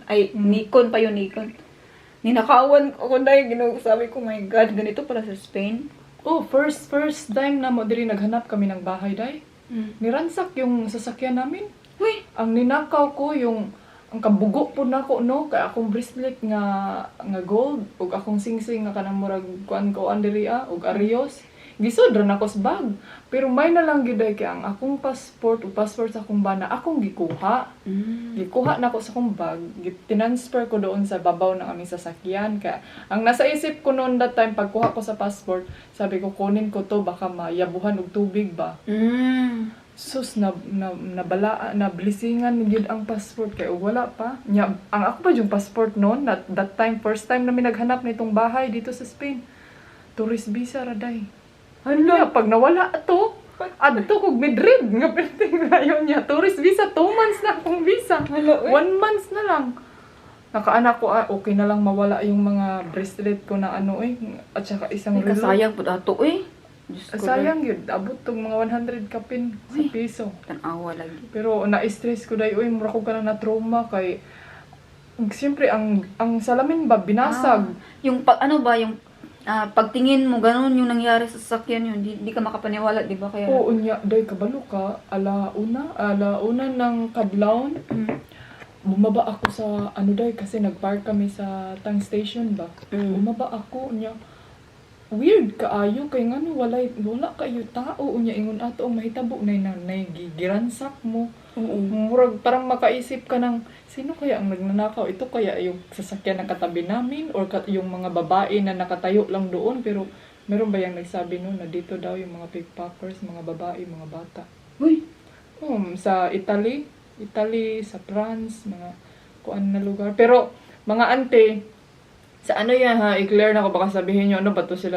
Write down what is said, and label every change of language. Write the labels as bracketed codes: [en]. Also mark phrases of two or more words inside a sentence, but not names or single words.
[tl] Ay, Nikon pa yung Nikon. Ninakawan ako dahil, sabi ko, [en] my God, [tl] ganito pala sa Spain. [en] First time [tl] na mo diri naghanap kami ng bahay day. Niransak yung sasakyan namin. Uy, [ceb] ang ninakaw ko yung ang kabugo po nako no kay akong bracelet nga gold ug akong singsing nga kanang murag kuan ko andiri ug arios gisod ra nako sa bag. Pero may na lang gyud kay ang akong passport o passport sa akong bana akong gikuha. Gikuha na ko sa akong bag, [tl] tinransfer ko doon sa babaw ng aming sasakyan. Kaya ang nasa isip ko noon [en] that time [tl] pagkuha ko sa passport, sabi ko kunin ko to baka mayabuhan og tubig ba. [ceb] Sus na blisingan gyud ang passport kay wala pa. Nya ang ako pa yung passport noon [en] that time first time [ceb] na mi naghanap nitong bahay dito sa Spain. [en] Tourist visa [ceb] ra day. Hala, pag nawala to, adto kog Madrid nga perting rayon niya. [en] Tourist visa 2 months [ceb] na akong visa. 1 month na lang. [tl] Nakaanak ko okay na lang mawala yung mga bracelet ko na at saka isang relo. [ceb] Kasayang po ato Diyos ko, [tl] Sayang yun, abot tong mga 100 kapin sa piso. [ceb] tanawa lagi. Pero na-stress ko dahil, mura ko ka na na-trauma kay... [tl] Siyempre, ang salamin ba, binasag. Yung pagtingin mo, ganun yung nangyari sa sasakyan yun. Di ka makapaniwala, di ba? Kaya, [ceb] Oo, nya, dahil kabalo ka, alauna ng kadlawon. [tl] Bumaba ako sa, dahil kasi nag-park kami sa tank station ba. Bumaba ako, [ceb] nya, weird kaayo kay ngano wala kayo tao unya ingon ato ang mahitabo na giransak mo. [tl] Murag parang makaisip ka ng sino kaya ang nagnanakaw, ito kaya yung sasakyan na katabi namin or yung mga babae na nakatayo lang doon, pero meron ba yung nagsabi no na dito daw yung mga pickpockets, mga babae, mga bata. Sa Italy, sa France, mga kuan na lugar, pero mga ante sa yan ha, i-clear na ko baka sabihin nyo, ba to sila?